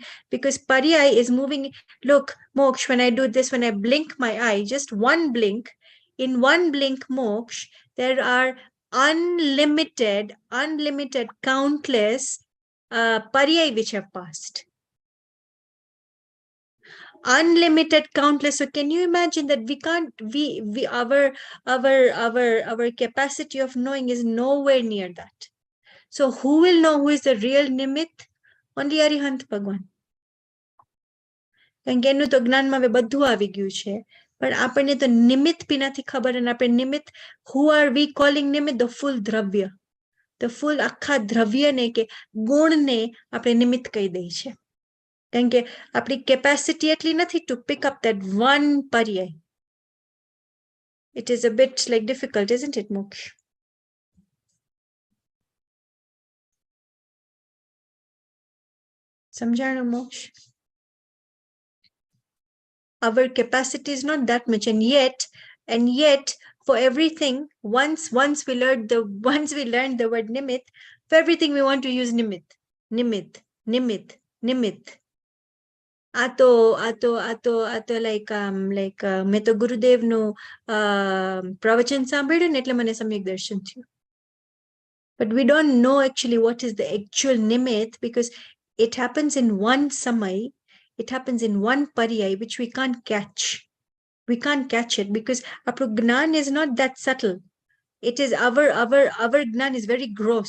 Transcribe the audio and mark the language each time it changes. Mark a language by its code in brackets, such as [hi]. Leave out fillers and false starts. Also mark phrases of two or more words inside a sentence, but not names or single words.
[en] Because paryay is moving. Look, Moksh, when I do this, when I blink my eye, just one blink, in one blink, Moksh, there are unlimited, countless paryay which have passed. Unlimited, countless. So can you imagine that our capacity of knowing is nowhere near that. So who will know who is the real nimit? Only Arihant Bhagwan. [gu] કારણ કે એનું તો જ્ઞાનમાં હવે બધું આવી ગયું છે, પણ આપણને તો નિમિત્ત બી નથી ખબર. અને આપણે નિમિત્ત, [en] who are we calling [gu] નિમિત્ત? [en] The full [gu] દ્રવ્ય, [en] the full [gu] આખા દ્રવ્યને કે ગુણને આપણે નિમિત્ત કહી દઈએ છે. કારણ કે આપણી capacity એટલી નથી [en] to pick up that one paryay. It is a bit like difficult, isn't it, Moksh? [gu] સમજાણું, Moksh? [en] Our capacity is not that much, and yet for everything, once we learned the word nimit, for everything we want to use nimit. [gu] Ato like મેં તો ગુરુદેવનું પ્રવચન સાંભળ્યું ને એટલે મને સમ્યક દર્શન થયું. [en] But we don't know actually what is the actual nimit, because it happens in one samay, it happens in one paryay, which we can't catch. We can't catch it because our gnan is not that subtle. It is our gnan is very gross.